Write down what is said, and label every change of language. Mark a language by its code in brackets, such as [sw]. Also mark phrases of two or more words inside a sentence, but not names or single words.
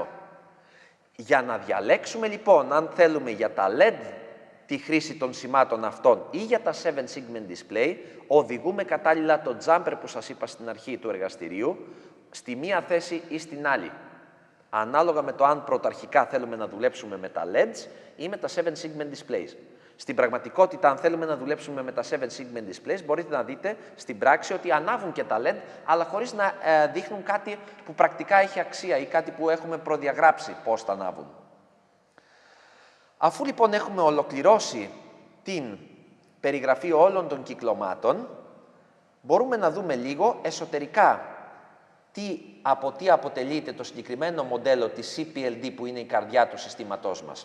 [el] Για να διαλέξουμε λοιπόν αν θέλουμε για τα LED τη χρήση των σημάτων αυτών ή για τα 7 [en] segment display, [el] οδηγούμε κατάλληλα το jumper που σας είπα στην αρχή του εργαστηρίου στη μία θέση ή στην άλλη. Ανάλογα με το αν πρωταρχικά θέλουμε να δουλέψουμε με τα LEDs ή με τα 7 [en] segment displays. [el] Στην πραγματικότητα, αν θέλουμε να δουλέψουμε με τα 7 [en] segment displays, [el] μπορείτε να δείτε στην πράξη ότι ανάβουν και τα LED, αλλά χωρίς να δείχνουν κάτι που πρακτικά έχει αξία ή κάτι που έχουμε προδιαγράψει πώς θα ανάβουν. Αφού λοιπόν έχουμε ολοκληρώσει την περιγραφή όλων των κυκλωμάτων, μπορούμε να δούμε λίγο εσωτερικά από τι αποτελείται το συγκεκριμένο μοντέλο της CPLD που είναι η καρδιά του συστήματός μας.